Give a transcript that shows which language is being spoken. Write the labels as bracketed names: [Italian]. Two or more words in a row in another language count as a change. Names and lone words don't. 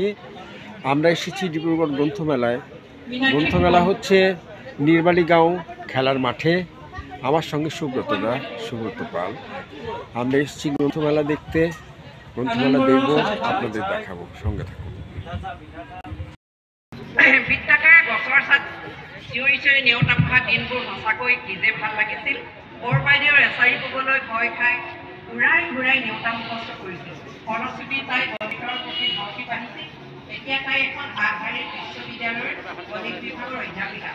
[Bangla] আমরা এসেছি ডিব্রুগড় গ্রন্থমেলায়। গ্রন্থমেলা হচ্ছে নির্মালীগাঁও খেলার মাঠে। আমার সঙ্গে সুব্রত পাল। আমরা এসেছি গ্রন্থমেলা দেখতে। গ্রন্থমেলা দেখবো, আপনাদের দেখাবো, সঙ্গে থাকুন। [Assamese] বৃত্তাকাৰে গছৰ ছাত চিঞৰি চিঞৰি নেওতা পঢ়া দিনবোৰ সঁচাকৈ কি যে ভাল লাগিছিল। বৰ বাইদেউৰ এচাৰি ক'বলৈ ভয় খাই ঘূৰাই ঘূৰাই নেওতা মুখস্থ কৰিছিল। ফলশ্ৰুতি তাই গণিতৰ প্ৰতি ধাউতি বাঢ়িছিল। এতিয়া তাই এখন আগশাৰীৰ বিশ্ববিদ্যালয়ৰ গণিত বিভাগৰ অধ্যাপিকা।